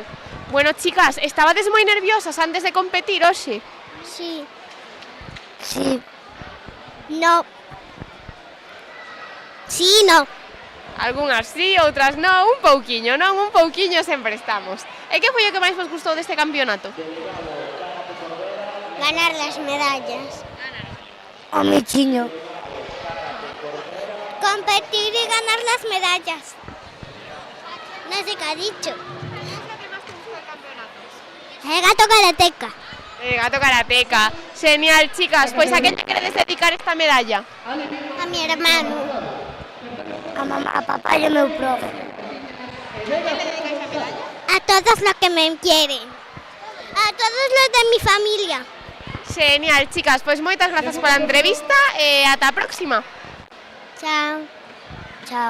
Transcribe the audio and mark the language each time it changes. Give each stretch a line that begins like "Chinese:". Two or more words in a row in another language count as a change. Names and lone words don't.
Galician: Bueno, chicas, estabades moi nerviosas antes de competir hoxe?
Spanish: Sí. Sí. No. Sí, no.
Galician: Algunhas sí, outras non, un pouquiño sempre estamos. E que foi o que máis vos gustou deste campeonato?
Spanish: Ganar las medallas. A Michiño. Competir y ganar las medallas. No sé qué ha dicho. El gato karateca. El gato karateca. Genial,
Galician: chicas. Pois a quen lle queredes dedicar esta medalla?
Spanish: A mi hermano.
Galician: A mamá, a papá e o meu profe.
Spanish: A todos los que me quieren. A todos los de mi familia. Genial, chicas.
Galician: Pois moitas grazas pola entrevista e ata a próxima. Chao. Chao.